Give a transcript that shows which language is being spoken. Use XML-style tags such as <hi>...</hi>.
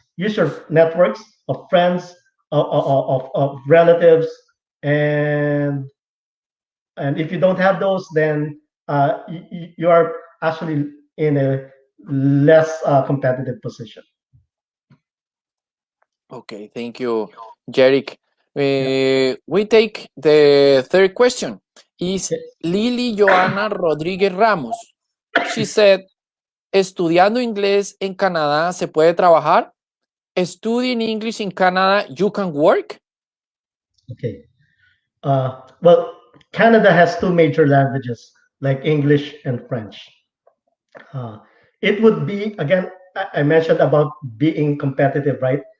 <en>use your networks of friends, of relatives, and and if you don't have those, then you are actually in a less competitive position. Okay, thank you, Jeric. Yeah. We take the third question. Is Okay. Lily Joana Rodríguez Ramos. She said,</en> <es>estudiando inglés en Canadá se puede trabajar.</es> <en>Studying English in Canada, you can work. Okay. Well, Canada has two major languages like English and French. Uh, it would be, again, I mentioned about being competitive, right?</en>